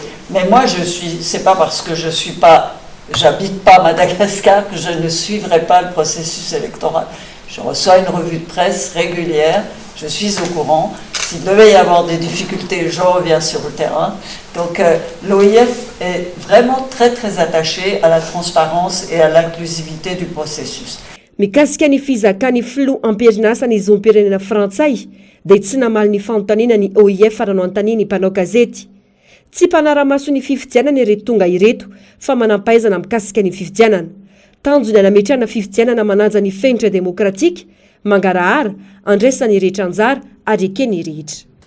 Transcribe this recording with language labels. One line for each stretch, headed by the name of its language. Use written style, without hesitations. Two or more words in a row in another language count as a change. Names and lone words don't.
French: Mais moi, c'est pas parce que j'habite pas Madagascar que je ne suivrai pas le processus électoral. Je reçois une revue de presse régulière, je suis au courant. S'il devait y avoir des difficultés, je reviens sur le terrain. Donc l'OIF est vraiment très très attaché à la transparence et à l'inclusivité du processus.
Malagasy: Mikasika ny fizakany filoha am-perinasa ny zom-pirenena frantsay dia tsy namaly ny fanontaniana ny OIF rano antany ny mpanao gazety. Tsy mpanara-maso ny fifidianana ireto tonga ireto fa manampahaizana mikasika ny fifidianana. Tanjony anametrana fifidianana mananja ny fenitra demokratika, mangarahara, andraisany rehetra anjara ary ekeny rehetra.